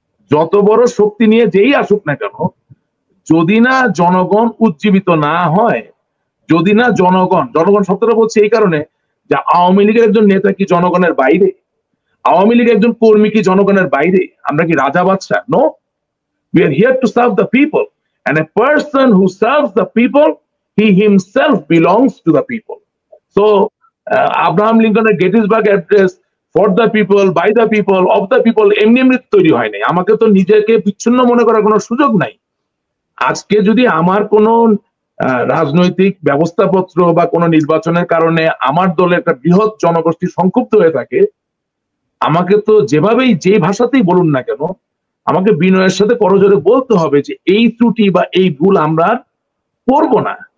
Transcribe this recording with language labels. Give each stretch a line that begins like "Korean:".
Bangla: যত বড় শক্তি নিয়ে যেই আসুক না কেন, যদি না জনগণ উজ্জীবিত না হয়, যদি না জনগণ শব্দটা বলছে এই কারণে যে আওয়ামী লীগের একজন নেতা কি জনগণের বাইরে? আওয়ামী লীগের একজন কর্মী কি জনগণের বাইরে? আমরা কি রাজা বাদশাহ?
English: No, we are here to serve the people, and a person who serves the people, he himself belongs to the people. So Abraham লিঙ্কনের Gettysburg address, for the people, by the people, of the people,
Bangla: এমনি এমনি তৈরি হয় নাই। আমাকে তো নিজেকে বিচ্ছিন্ন মনে করার কোনো সুযোগ নাই। আজকে যদি আমার কোনো রাজনৈতিক ব্যবস্থাপত্র বা কোনো নির্বাচনের কারণে আমার দলে একটা বৃহৎ জনগোষ্ঠী সংক্ষুব্ধ হয়ে থাকে, আমাকে তো যেভাবেই যে ভাষাতেই বলুন না কেন, আমাকে বিনয়ের সাথে করজোরে বলতে হবে যে এই ত্রুটি বা এই ভুল আমরা করব না।